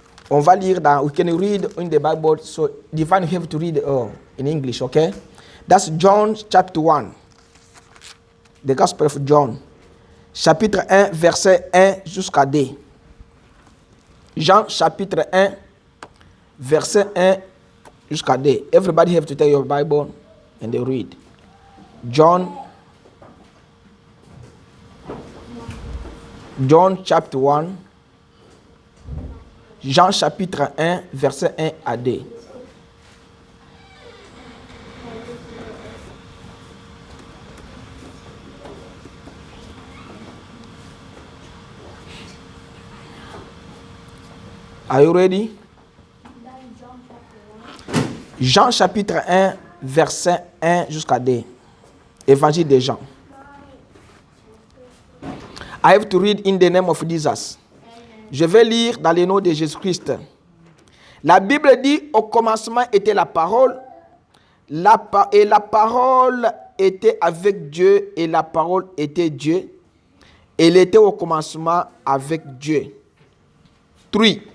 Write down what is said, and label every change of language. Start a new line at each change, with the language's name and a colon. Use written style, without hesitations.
French: On va lire dans,
English: we can read in the Bible, so Divine have to read in English, okay? That's John chapter 1. The Gospel of John.
French: Chapitre 1, verset 1 jusqu'à 2. Jean chapitre 1, verset 1 jusqu'à 2.
English: Everybody have to take your Bible and they read. John chapter 1.
French: Jean chapitre 1, verset 1 à 2.
English: Are you ready?
French: Jean chapitre 1, verset 1 jusqu'à 2. Évangile de Jean.
English: I have to read in the name of Jesus.
French: Je vais lire dans le nom de Jésus-Christ. La Bible dit, au commencement était la parole, et la parole était avec Dieu, et la parole était Dieu. Elle était au commencement avec Dieu. 3.